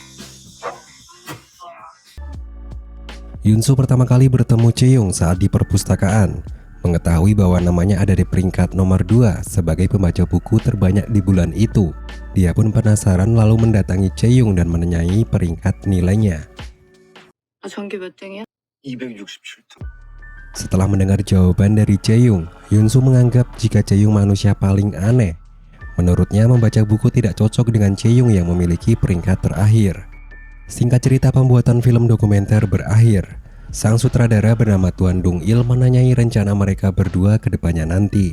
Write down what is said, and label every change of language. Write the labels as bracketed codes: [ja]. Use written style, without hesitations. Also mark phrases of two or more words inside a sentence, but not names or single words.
[id] Yoonsu pertama kali bertemu Chaeyoung saat di perpustakaan, mengetahui bahwa namanya ada di peringkat nomor 2 sebagai pembaca buku terbanyak di bulan itu. Dia pun penasaran lalu mendatangi Chaeyoung dan menanyai peringkat nilainya. [ko] 전교 몇 등이야? 267등. [id] Setelah mendengar jawaban dari Chaeyoung, Yoonsu menganggap jika Chaeyoung manusia paling aneh. Menurutnya membaca buku tidak cocok dengan Chaeyoung yang memiliki peringkat terakhir. Singkat cerita, pembuatan film dokumenter berakhir. Sang sutradara bernama Tuan Dong-il menanyai rencana mereka berdua ke depannya nanti.